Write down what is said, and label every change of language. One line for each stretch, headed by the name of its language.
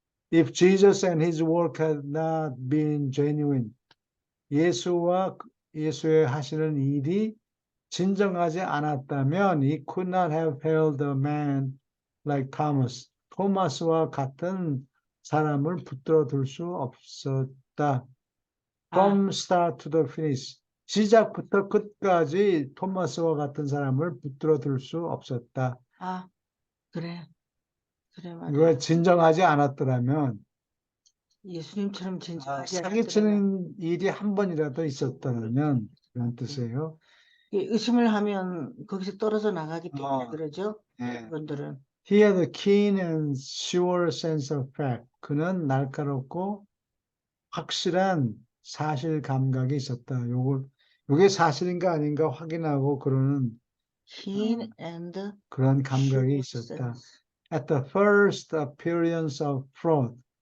English: If Jesus and his work had not been genuine,
Korean: 예수의 하시는 일이 진정하지 않았다면
English: he could not have held a man like Thomas.
Korean: 토마스와 같은 사람을 붙들어 둘 수 없었다.
English: From start to the finish.
Korean: 시작부터 끝까지 토마스와 같은 사람을 붙들어 둘 수 없었다. 그래. 그래, 맞아. 이거 진정하지 않았더라면 예수님처럼 진정하지 않았더라면 사기치는 일이 한 번이라도 있었다면 그런 뜻이에요. 의심을 하면 거기서 떨어져 나가기 때문에 어. 그러죠. 네. 그분들은.
English: He had a keen and sure sense of fact.
Korean: 그는 날카롭고 확실한 사실 감각이 있었다. 요게 사실인가 아닌가 확인하고 그러는
English: Keen and
Korean: 그런 감각이 있었다.
English: sense. At the first appearance of fraud.